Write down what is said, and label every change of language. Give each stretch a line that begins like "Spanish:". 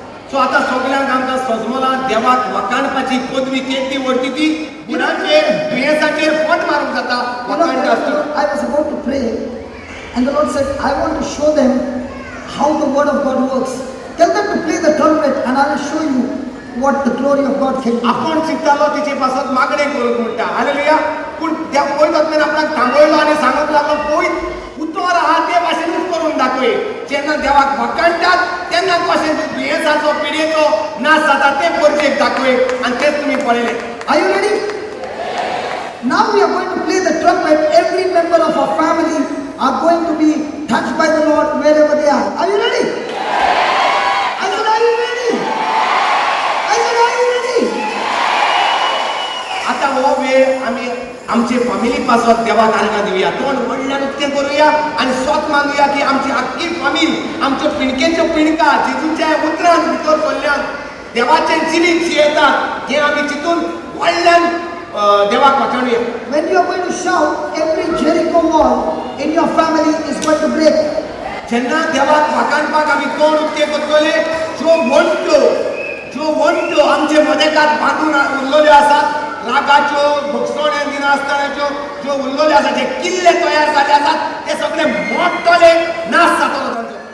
Goan Konkani: So आता सगळ्यांक आमकां सजमला देवाक वखाणपाची पदवी केली व्हरती ती गुणांचेर दुयेंसाचेर फट मारूंक जाता
English: You know,
Goan Konkani: वखाण आसता.
English: I was about to pray, and the Lord said, I want to show them how the word of God works. Tell them to play the trumpet, and I will show you what the glory of God can do.
Goan Konkani: आपण चिंतालो तिचे पासत मागणे करूंक म्हणटा hallelujah. पूण त्या पयत वचून आपणाक थांबयलो आनी सांगूंक लागलो पयत उतर आहा ते भाशेनूच करून दाखय. जेन्ना देवाक वखाणटात तेन्ना कशें दुयेंसाचो पिडेचो नाश जाता ते परचेक दाखय आनी तेच तुमी पळयलें.
English: Are you ready? Now we are going to play the trumpet. Every member of our family are going to be touched by the Lord wherever they are. Are you ready? I said, are you ready? I said, are you ready?
Goan Konkani: आता हो वेळ आमी आमचे family पासत देवाक आर्गां दिवया. तोंड व्हडल्यान उक्तें करुया आनी स्वत मागुया की आमची आख्खी फॅमिली आमच्यो पिणकेच्यो पिणकां जेजूच्या उतरांत भितर सरल्यान देवाचें जिवीत जियेतात हें आमी चिंतून व्हडल्यान देवाक वखाणुया.
English: When you are going to shout, every Jericho wall in your family is going to break.
Goan Konkani: जेन्ना देवाक वखाणपाक आमी तोंड उक्तें करतले ज्यो वंट्यो आमचे मदेकात बांदून उरलेल्यो आसात रागाच्यो भोगसोण्या दिना आसतनाच्यो ज्यो उरलेल्यो आसात जे किल्ले तयार जाल्ले आसात ते सगळे मोडटले नाश जातलो तांचो.